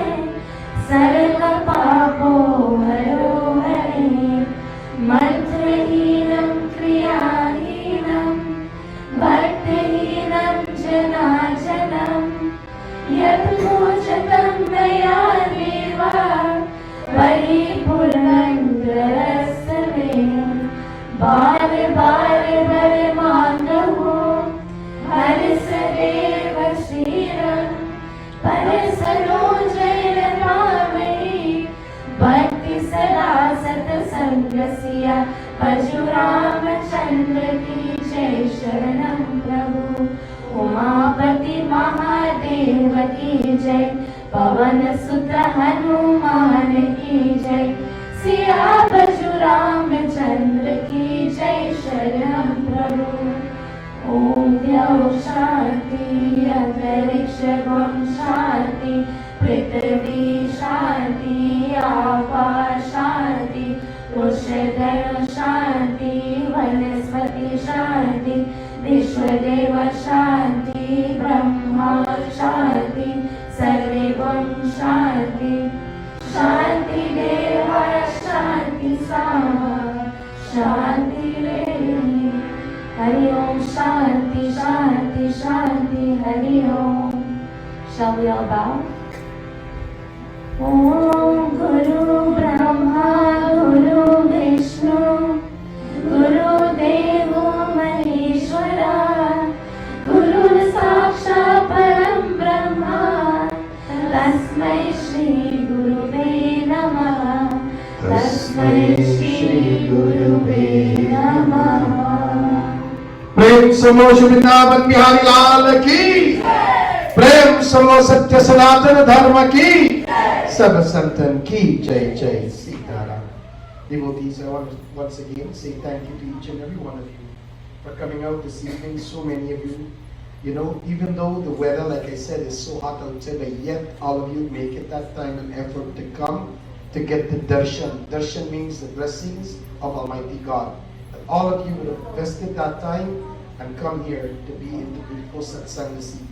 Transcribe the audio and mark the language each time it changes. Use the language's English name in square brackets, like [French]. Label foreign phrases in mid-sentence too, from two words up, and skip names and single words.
[Sanskrit] सर्वपापो हरो हरे मन्त्रहीनं क्रियाहीनं भक्तिहीनं जनार्दनं यत्पूजितं मया देव परिपूर्णं ग्रहस्ते [Hindi] बार बार वर मांगो [Sanskrit] हर सदैव श्रीरं [Hindi] परसरोजैर पावै भक्ति सदा सत्संगस्य परशुरामचंद्र की जय शरणं प्रभु उमापति महादेव की जय पवन सुत हनुमान की जय सिया परशुरामचंद्र की जय शरणं प्रभु ओम [Sanskrit] द्यौ शांति अंतरिक्ष शांति पृथ्वी शांति आकाश शांति उषधय शांति वनस्पति शांति विश्वदेव शांति ब्रह्मा शांति सर्वे गुण शांति शांति देव शांति सामा शांति रेहि हरि ओम शांति शांति शांति हरि ओम [English] Shall we all bow? [Sanskrit] ॐ गुरु ब्रह्मा गुरु विष्णु गुरु देवो महेश्वर गुरु साक्षात् परम ब्रह्म तस्मै श्री गुरवे नमः तस्मै श्री गुरवे नमः [Hindi] प्रेम समो श्री वृंदावन बिहारी लाल की प्रेम समो सत्य सनातन धर्म की सब संतन की जय जय सीताराम. [English] Devotees, I want to once again say thank you to each and every one of you for coming out this evening. So many of you, even though the weather, like I said, is so hot outside, but yet all of you make it that time and effort to come to get the darshan. Darshan means the blessings of Almighty God. And all of you would have invested that time and come here to be in the beautiful satsang this evening.